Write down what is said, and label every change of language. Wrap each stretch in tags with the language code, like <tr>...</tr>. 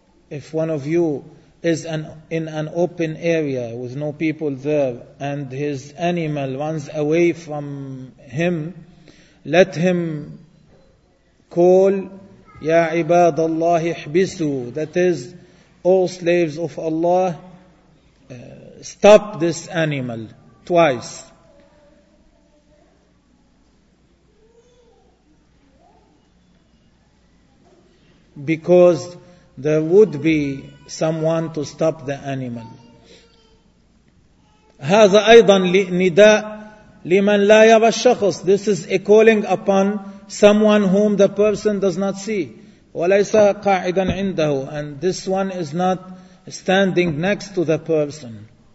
<en>if one of you is in an open area with no people there and his animal runs away from him, let him call</en> <ar>Ya Ibad Allah Ihbisu,</ar> <en>that is, all slaves of Allah, stop this animal twice. Because there would be someone to stop the animal.</en> <ar>هذا أيضا نداء لمن لا يرى الشخص.</ar> <en>This is a calling upon someone whom the person does not see.</en> <ar>وليس قاعدا عنده.</ar> <en>And this one is not standing next to the person.</en>